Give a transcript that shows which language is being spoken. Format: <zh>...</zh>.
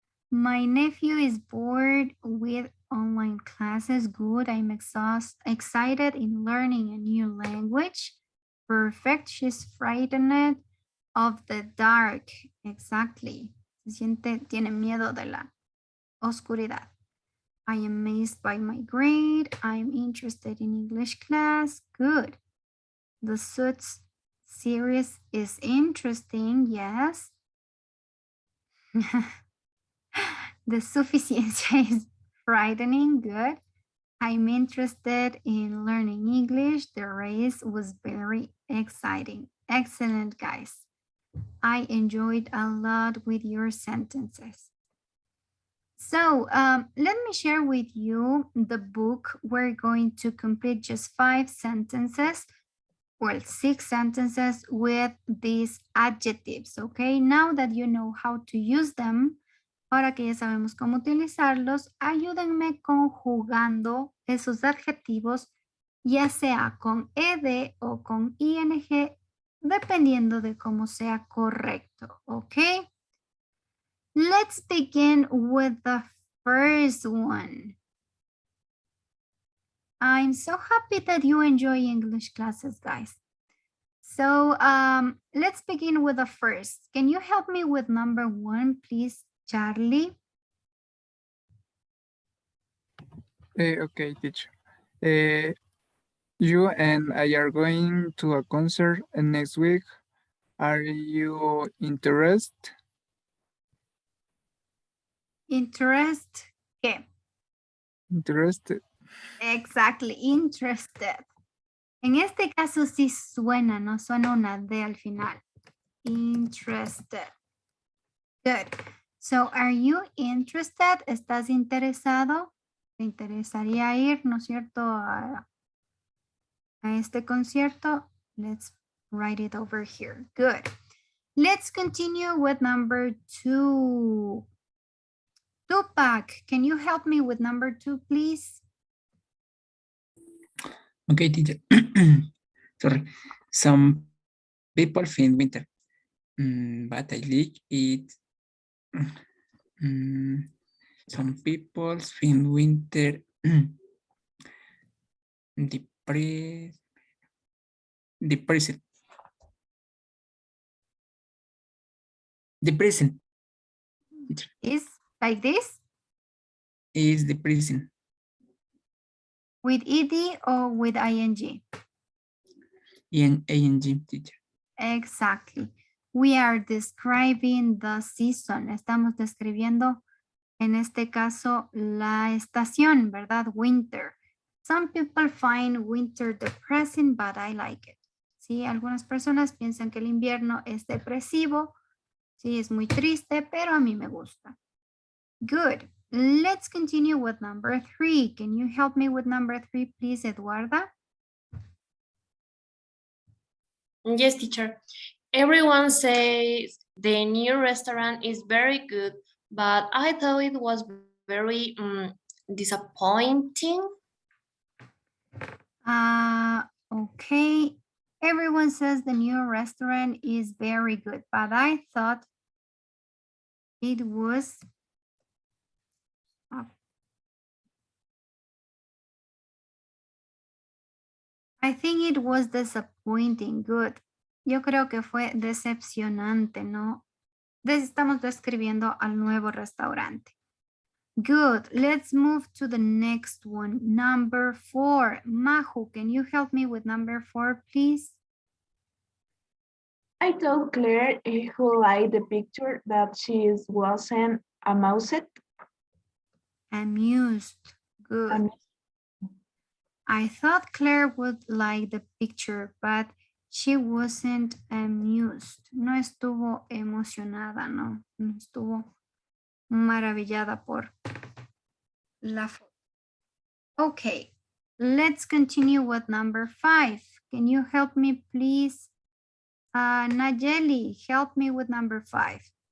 <en>My nephew is bored with online classes. Good. I'm excited in learning a new language. Perfect. She's frightened of the dark. Exactly.</en> <es>Tiene miedo de la oscuridad.</es> <en>I am amazed by my grade. I'm interested in English class. Good. The Suits series is interesting. Yes. The Suficiencia is frightening. Good. I'm interested in learning English. The race was very exciting. Excellent, guys. I enjoyed a lot with your sentences. So let me share with you the book. We're going to complete just 5 sentences, well, 6 sentences with these adjectives, okay? Now that you know how to use them,</en> <es>ahora que ya sabemos cómo utilizarlos, ayúdenme conjugando esos adjetivos, ya sea con ed o con ing, dependiendo de cómo sea correcto, ¿ok?</es> <en>Let's begin with the first one. I'm so happy that you enjoy English classes, guys. So let's begin with the first. Can you help me with number 1, please, Charlie? Okay, teacher. You and I are going to a concert next week. Are you interested?</en> <es>¿Qué?</es> <en>Interested. Exactly, interested.</en> <es>En este caso sí suena, no suena una D al final.</es> <en>Interested. Good. So, are you interested?</en> <es>¿Estás interesado? ¿Te interesaría ir, no es cierto, a este concierto?</es> <en>Let's write it over here. Good. Let's continue with number 2. Tupac, can you help me with number 2, please? Okay, teacher. Sorry. Some people think winter but I like it. Some people in winter depressed. Depressing Is like this is depressing. with ed or with ing? ing teacher. Exactly. We are describing the season.</en> <es>Estamos describiendo, en este caso, la estación, ¿verdad?</es> <en>Winter. Some people find winter depressing, but I like it.</en> <es>Sí, algunas personas piensan que el invierno es depresivo. Sí, es muy triste, pero a mí me gusta.</es> <en>Good. Let's continue with number 3. Can you help me with number 3, please, Eduarda? Yes, teacher. Everyone says the new restaurant is very good, but I thought it was very disappointing. Okay. Everyone says the new restaurant is very good, but I thought it was I think it was disappointing. Good.</en> <es>Yo creo que fue decepcionante, ¿no? Estamos describiendo al nuevo restaurante.</es> <en>Good. Let's move to the next one. Number 4. Mahu, can you help me with number 4, please? I told Claire who liked the picture that she wasn't amused. Amused. Good. I thought Claire would like the picture, but she wasn't amused.</en> <es>No estuvo emocionada, no. No estuvo maravillada por la foto.</es> <en>Okay, let's continue with number 5. Can you help me, please? Nayeli, help me with number 5.</en>